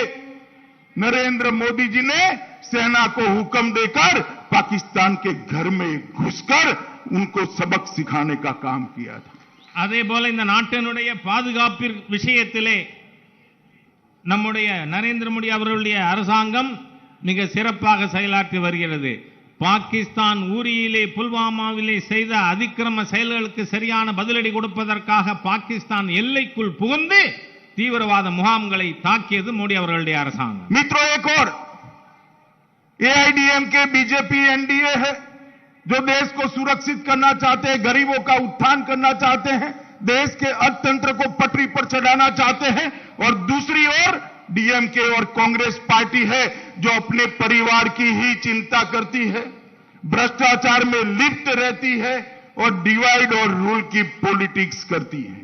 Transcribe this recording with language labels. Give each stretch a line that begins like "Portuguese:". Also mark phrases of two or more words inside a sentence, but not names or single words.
Hindi: नरेंद्र मोदी जी ने सेना को हुक्म देकर पाकिस्तान के घर में घुसकर उनको सबक सिखाने का काम किया था।
Tamil: அதே போல இந்த நாட்டினுடைய பாதுகாப்பு விஷயத்திலே நம்முடைய நரேந்திர மோடி அவர்களுடைய அரசாங்கம் மிக சிறப்பாக செயலாற்றி வருகிறது। பாகிஸ்தான் ஊரியிலே புல்வாமாவிலே செய்த அதிக்கிரம செயல்களுக்கு சரியான பதிலடி கொடுப்பதற்காக பாகிஸ்தான் எல்லைக்குள் புகுந்து தீவிரவாத முகாம்களை தாக்கியது மோடி அவர்களுடைய அரசாங்கம்।
Hindi: मित्रों, एक और एआईडीएमके बीजेपी एनडीए है जो देश को सुरक्षित करना चाहते हैं, गरीबों का उत्थान करना चाहते हैं, देश के अर्थतंत्र को पटरी पर चढ़ाना चाहते हैं। और दूसरी ओर डीएमके और कांग्रेस पार्टी है जो अपने परिवार की ही चिंता करती है, भ्रष्टाचार में लिप्त रहती है और डिवाइड और रूल की पॉलिटिक्स करती है।